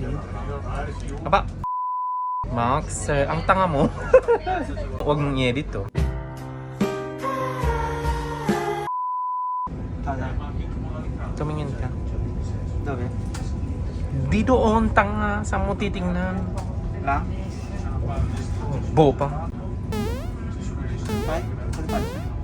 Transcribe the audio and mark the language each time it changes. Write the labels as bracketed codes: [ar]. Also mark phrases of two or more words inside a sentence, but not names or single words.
[tl] Aba! Max, ang tanga mo. Huwag mong i-edit to. Tumingin ka. [it] Dove? [tl] Di doon, tanga. Saan mo titingnan? [it] Là? Bopa. Vai? Cosa faccio?